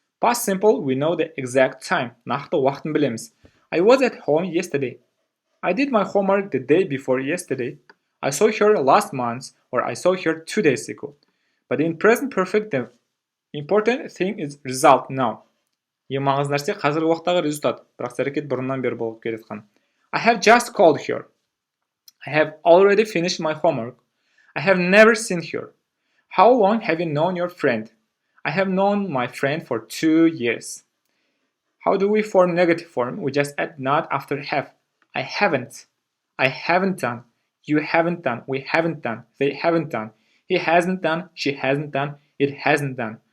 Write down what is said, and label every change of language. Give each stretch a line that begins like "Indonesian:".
English: Past simple, we know the exact time.
Kazakh: Нақты уақытын білеміз.
English: I was at home yesterday. I did my homework the day before yesterday. I saw her last month, or I saw her 2 days ago. But in present perfect, the important thing is result now.
Kazakh: Ең маңызды нәрсе қазіргі уақыттағы результат. Бірақ әрекет бұрыннан бері болып келе жатқан.
English: I have just called her. I have already finished my homework. I have never seen her. How long have you known your friend? I have known my friend for 2 years. How do we form negative form? We just add not after have. I haven't. I haven't done. You haven't done. We haven't done. They haven't done. He hasn't done. She hasn't done. It hasn't done.